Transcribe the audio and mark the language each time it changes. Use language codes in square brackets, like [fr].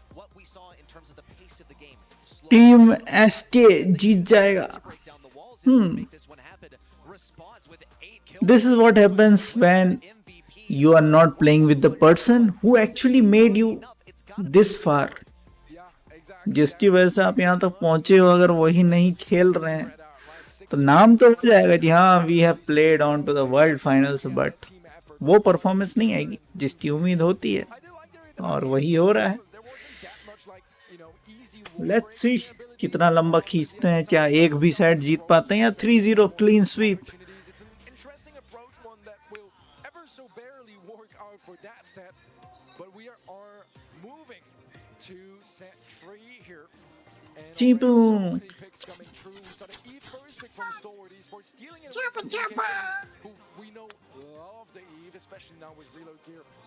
[en] What we saw in terms of the pace of the game. [hi] Team SK जीत जाएगा. [en] Break down the walls and make this one happen. Response with 8 kills. This is what happens when MVP. you are not playing with the person who actually made you this far. Yeah, exactly. [hi] जिसकी वजह से आप यहाँ तक पहुंचे हो, अगर वही नहीं खेल रहे हैं तो नाम तो हो जाएगा कि हाँ [en] we have played on to the world finals, [hi] but वो परफॉर्मेंस नहीं आएगी जिसकी उम्मीद होती है, और वही हो रहा है. [en] There wasn't that much like, you know, easy let's see [hi] कितना लंबा खींचते हैं. क्या एक भी सेट जीत पाते हैं या 3-0 clean sweep. [en] opportunities. It's an interesting approach, one that will ever so barely work out for that set. But we are moving to set 3 here. And Cheepu. already so many picks coming through. We saw the Eve first pick from Stalwart Esports, stealing it away from TK, who we know love the Eve, especially now with reload gear.